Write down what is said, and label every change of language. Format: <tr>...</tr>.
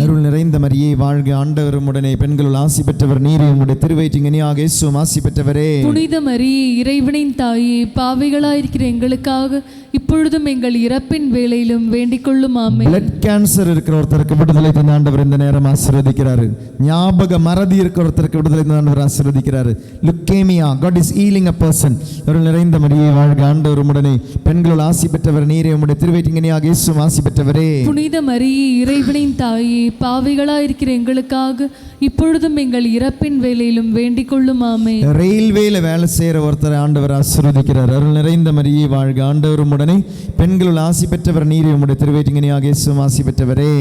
<ta>அருள் நிறைந்த மரியே வாழ்க, ஆண்டவர் உம்முடனே, பெண்களுள் ஆசி பெற்றவர் நீரே, உம்முடைய திருவயிற்றின் இயேசு ஆசி பெற்றவரே. புனித மரியே, இறைவனின் தாயே, பாவிகளாக இருக்கிற எங்களுக்காக இப்பொழுதும் எங்கள் இறப்பின் வேளையிலும் வேண்டிக் கொள்ளும். ஆமென். பிளட் கேன்சர் இருக்கிற ஒருத்தருக்கு விடுதலை தந்த ஆண்டவர் இந்த நேரம் ஆசீர்வதிக்கிறாரு. ஞாபக மறதி இருக்கிற ஒருத்தருக்கு விடுதலை தந்த ஆண்டவர் ஆசீர்வதிக்கிறாரு.</ta> <en>Leukaemia, God is healing a person.</en> <ta>அருள் நிறைந்த மரியே வாழ்க, ஆண்டவர் உம்முடனே, பெண்களுள் ஆசி பெற்றவர் நீரே, உம்முடைய திருவயிற்றின் இயேசு ஆசி பெற்றவரே. புனித மரியே, இறைவனின் தாயே, பாவிகளாக இருக்கிற எங்களுக்காக இப்பொழுதும் எங்கள் இறப்பின் வேளையிலும் வேண்டிக் கொள்ளும். ஆமென். ரயில்வேல வேலை செய்யற ஒருத்தரை ஆண்டவர் ஆசீர்வதிக்கிறார். அருள் நிறைந்த மரியே வாழ்க, ஆண்டவர் உம்முடனே, பெண்களுள் ஆசி பெற்றவர் நீரே, உம்முடைய திருவயிற்றின் இயேசு ஆசி பெற்றவரே.</ta>